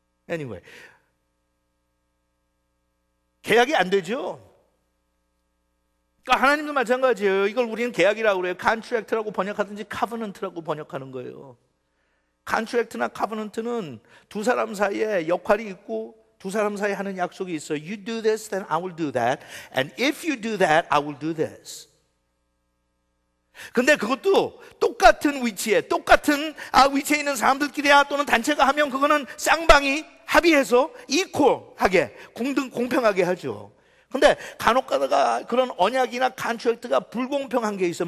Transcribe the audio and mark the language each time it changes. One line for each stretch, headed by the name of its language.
Korean: Anyway, 계약이 안 되죠. 그러니까 하나님도 마찬가지예요. 이걸 우리는 계약이라고 그래요. 컨트랙트라고 번역하든지 카버넌트라고 번역하는 거예요. 컨트랙트나 카버넌트는 두 사람 사이에 역할이 있고 두 사람 사이에 하는 약속이 있어요.
English: You do this, then I will do that. And if you do that, I will do this.
Korean: 근데 그것도 똑같은 위치에 있는 사람들끼리야 또는 단체가 하면 그거는 쌍방이 합의해서 이퀄하게 공평하게 하죠. 근데 간혹 가다가 그런 언약이나 컨트랙트가 불공평한 게 있어요.